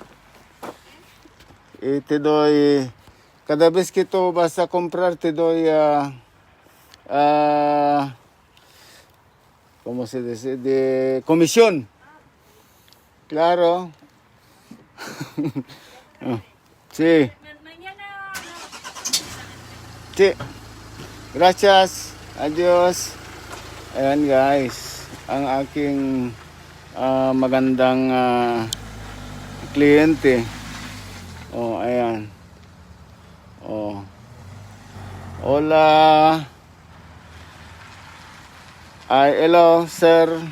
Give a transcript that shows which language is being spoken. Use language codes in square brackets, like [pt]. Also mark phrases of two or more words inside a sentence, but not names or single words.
[es] Y te doy, cada vez que tú vas a comprar, te doy, ¿cómo se dice? De comisión. Claro. Sí, Mañana sí. Gracias. Adios. [tl] Ayan guys, ang aking magandang kliyente. Oh, ayan. Oh. [en] Hola. Ay, hello, sir.